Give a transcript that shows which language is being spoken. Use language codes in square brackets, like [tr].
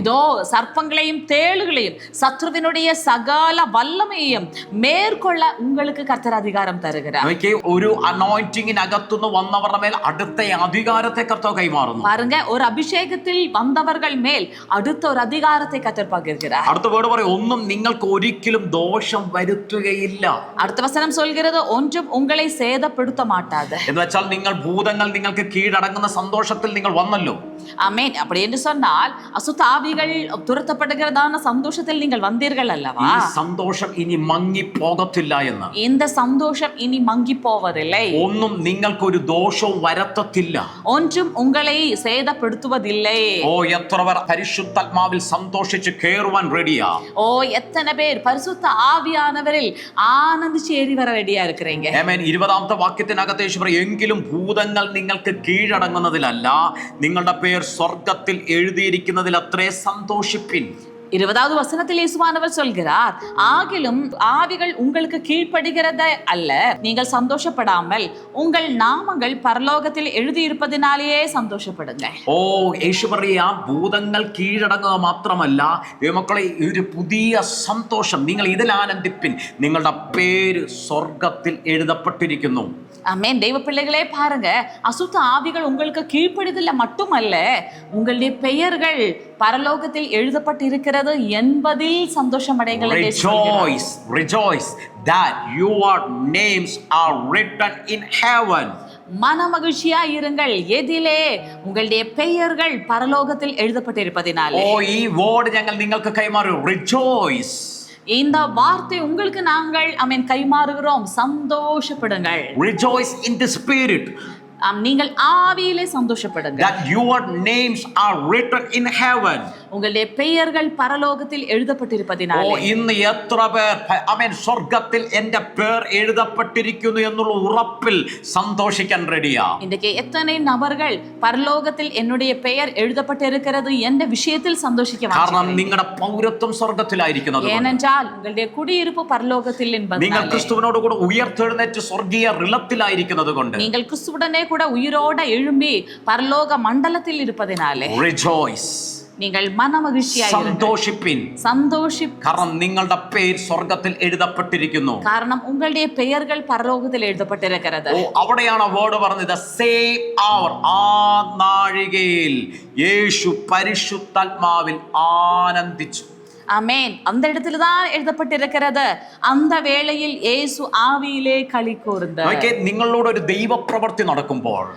[ta] இதோ சர்ப்பங்களையும் தேளுகளையும் சத்ருவினுடைய சகல வல்லமையையும் மேற்கொள்ள உங்களுக்கு கர்த்தர் அதிகாரம் தருகிறார். [ml] ഒരു അനോയിന്റിങ്ങിനകത്തുനിന്ന് വന്നവരുടെ മേൽ അടുത്ത അധികാരത്തെ കർത്താവ് കൈമാറുന്നു. [ta] பாருங்க, ஒரு அபிஷேகத்தில் வந்தவர்கள் மேல் அடுத்த ஒரு அதிகாரத்தை கர்த்தர் பகிர்கிறார். [ml] അടുത്ത വേർഡ് പറയും, ഒന്നും നിങ്ങൾക്ക് ഒരിക്കലും ദോഷം വരുത്തുകയില്ല. [ta] அடுத்த வசனம் சொல்கிறது, ஒன்றும் உங்களை சேதப்படுத்த மாட்டாது. [ml] എന്ന് വെച്ചാൽ നിങ്ങൾ ഭൂതങ്ങൾ നിങ്ങൾക്ക് കീഴടങ്ങുന്ന സന്തോഷത്തിൽ നിങ്ങൾ വന്നല്ലോ. [ta] ஆமென். அப்படி என்று சொன்னால் அசுத்த ஆவிகள் துரத்தப்படுகிறதான சந்தோஷத்தில் நீங்கள் வந்தீர்கள் அல்லவா? [ml] ഈ സന്തോഷം ഇനി മങ്ങി പോകത്തില്ല എന്ന്. [ta] இந்த சந்தோஷம் இனி மங்கி போவதில்லை. [ml] ഒന്നും നിങ്ങൾക്കൊരു ദോഷവും വരത്തത്തില്ല. [ta] ஒன்றும் உங்களை சேதப்படுத்துவதில்லை. [ml] ഓ എത്ര പേർ പരിശുദ്ധാത്മാവിൽ സന്തോഷിച്ച് കേറുവാൻ റെഡിയാ? [ta] ஓ எத்தனை பேர் பரிசுத்த ஆவியானவரில் ஆனந்திச்சு ஏறி வர ரெடியா இருக்கிறீங்க? [ml] ആമേൻ. 20ാമത്തെ വാക്യത്തിനകത്ത് യേശു പറയും, എങ്കിലും ഭൂതങ്ങൾ നിങ്ങൾക്ക് കീഴടങ്ങുന്നതിലല്ല, നിങ്ങളുടെ പേർ സ്വർഗത്തിൽ എഴുതിയിരിക്കുന്നതിൽ അത്രേ സന്തോഷിപ്പിൻ. [ta] 20வது வசனத்தில் இயேசுவானவர் சொல்கிறார், ஆகிலும் ஆவிகள் உங்களுக்கு கீழ்ப்படுகிறதே அல்ல, நீங்கள் சந்தோஷப்படாமல் உங்கள் நாமங்கள் பரலோகத்தில் எழுதியிருப்பதினாலேயே സന്തോഷപ്പെടുங்க. [ml] ഓ യേശു പറയാ, ഭൂതങ്ങൾ കീഴടങ്ങുക മാത്രമല്ല ദൈവമക്കളെ, ഒരു പുതിയ സന്തോഷം, നിങ്ങൾ ഇതിൽ ആനന്ദിപ്പിൻ, നിങ്ങളുടെ പേര് സ്വർഗത്തിൽ എഴുതപ്പെട്ടിരിക്കുന്നു. [ta] ஆமென். தெய்வ பிள்ளைகளே பாருங்க, அசுத்த ஆவிகள் உங்களுக்கு கீழ்ப்படிதல்ல மட்டுமல்ல, உங்களுடைய பெயர்கள் பரலோகத்தில் எழுதப்பட்டிருக்கிறது என்பதில் சந்தோஷம் அடைங்கள். [en] Rejoice, rejoice that your names are written in heaven. [ta] மன மகிழ்ச்சியா இருங்கள், எதிலே? உங்களுடைய பெயர்கள் பரலோகத்தில் எழுதப்பட்டிருப்பதினாலே. [ml] ഓ ഈ വേർഡ് ഞങ്ങൾ നിങ്ങൾക്ക് കൈമാറി. [en] Rejoice. [ta] இந்த வார்த்தை உங்களுக்கு நாங்கள் கைமாறுகிறோம். சந்தோஷப்படுங்கள். [en] Rejoice in the spirit. [ta] நீங்கள் ஆவியிலே சந்தோஷப்படுங்க. [en] That your names are written in heaven. [ta] உங்களுடைய பெயர்கள் பரலோகத்தில் எழுதப்பட்டிருப்பதினாலே. [ml] ഓ ഇന്ന് എത്ര പേർ സ്വർഗത്തിൽ എന്റെ പേർ എഴുതപ്പെട്ടിരിക്കുന്നു എന്നുള്ള ഉറപ്പിൽ സന്തോഷിക്കാൻ റെഡിയാ? [ta] இன்றைக்கு எத்தனை நபர்கள் பரலோகத்தில் என்னுடைய பெயர் எழுதப்பட்டிருக்கிறது என்ற விஷயத்தில் சந்தோஷிக்க? [ml] കാരണം നിങ്ങളുടെ പൗരത്വം സ്വർഗത്തിലായിരിക്കുന്നത്. [ta] ஏனென்றால் உங்களுடைய குடியிருப்பு பரலோகத்தில் என்பதால். [ml] നിങ്ങൾ ക്രിസ്തുവിനോട് കൂടെ ഉയർത്തെഴുന്നേറ്റ് സ്വർഗീയ റിലത്തിലായിരിക്കുന്നത് കൊണ്ട്. [ta] நீங்கள் கிறிஸ்துவுடனே கூட உயிரோட எழும்பி பரலோக மண்டலத்தில் இருப்பதினாலே. [en] Rejoice. [ta] நீங்கள் மனமகிழ்ச்சியாயிருங்கள். [ml] സന്തോഷിപ്പിൻ. കാരണം നിങ്ങളുടെ പേര് സ്വർഗത്തിൽ എഴുതപ്പെട്ടിരിക്കുന്നു. [ta] കാരണം உங்களுடைய பெயர்கள் பரலோகத்தில் எழுதப்பட்டிருக்கிறது. [ml] ഓ അവിടെയാണ് വേർഡ് പറഞ്ഞത്, [en] same hour, [ml] ആ നാഴികയിൽ യേശു പരിശുദ്ധാത്മാവിൽ ആനന്ദിച്ചു. [ta] ஆமென். அந்த இடத்துல தான் எழுதப்பட்டிருக்கிறது, அந்த வேளையில் இயேசு ஆவியிலே களி கூர்ந்தார். [ml] നിങ്ങളോട് ഒരു ദൈവപ്രവൃത്തി നടക്കുമ്പോൾ,